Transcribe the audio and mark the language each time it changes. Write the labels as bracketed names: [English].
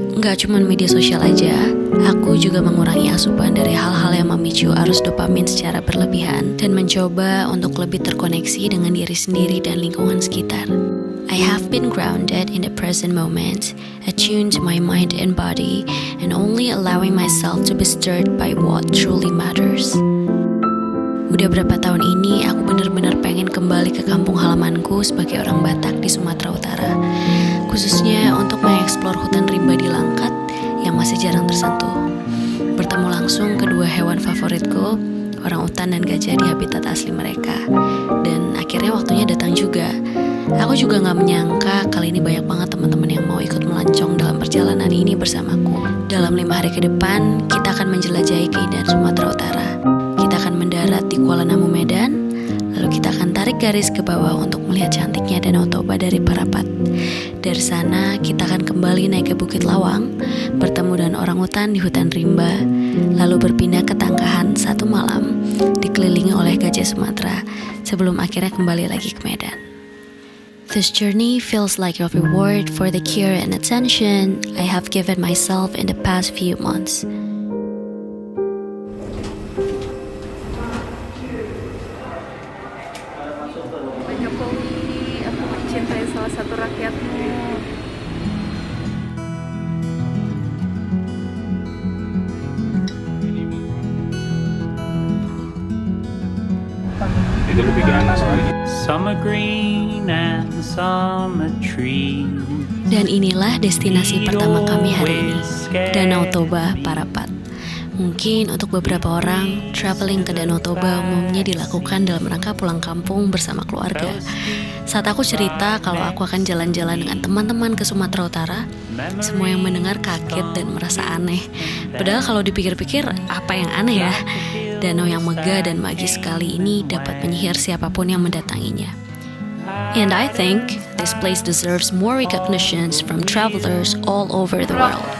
[Indonesian] Nggak cuma media sosial aja, aku juga mengurangi asupan dari hal-hal yang memicu arus dopamin secara berlebihan dan mencoba untuk lebih terkoneksi dengan diri sendiri dan lingkungan sekitar. [English] I have been grounded in the present moment, attuned to my mind and body, and only allowing myself to be stirred by what truly matters. [Indonesian] Udah berapa tahun ini aku benar-benar pengen kembali ke kampung halamanku sebagai orang Batak di Sumatera Utara, khususnya untuk mengeksplor hutan rimba di Langkat yang masih jarang tersentuh. Bertemu langsung kedua hewan favoritku, orang utan dan gajah di habitat asli mereka. Dan akhirnya waktunya datang juga. Aku juga gak menyangka kali ini banyak banget teman-teman yang mau ikut melancong dalam perjalanan ini bersamaku. Dalam 5 hari ke depan, kita akan menjelajahi keindahan Sumatera Utara. Kita akan mendarat di Kuala Namu, Medan, lalu kita akan tarik garis ke bawah untuk melihat cantiknya Danau Toba dari Parapat. Dari sana, kita akan kembali naik ke Bukit Lawang, bertemu dengan orang hutan di hutan rimba, lalu berpindah ke Tangkahan 1 malam, dikelilingi oleh gajah Sumatera, sebelum akhirnya kembali lagi ke Medan. [English] This journey feels like a reward for the care and attention I have given myself in the past few months. [Indonesian] Jokowi, aku mencintai salah satu rakyatmu. Itu lebih ganas soalnya. [English] Summer green and summer tree. [Indonesian] Dan inilah destinasi pertama kami hari ini, Danau Toba, Parapat. Mungkin untuk beberapa orang, traveling ke Danau Toba umumnya dilakukan dalam rangka pulang kampung bersama keluarga. Saat aku cerita kalau aku akan jalan-jalan dengan teman-teman ke Sumatera Utara, semua yang mendengar kaget dan merasa aneh. Padahal kalau dipikir-pikir, apa yang aneh ya? Danau yang megah dan magis sekali ini dapat menyihir siapapun yang mendatanginya. [English] And I think this place deserves more recognitions from travelers all over the world.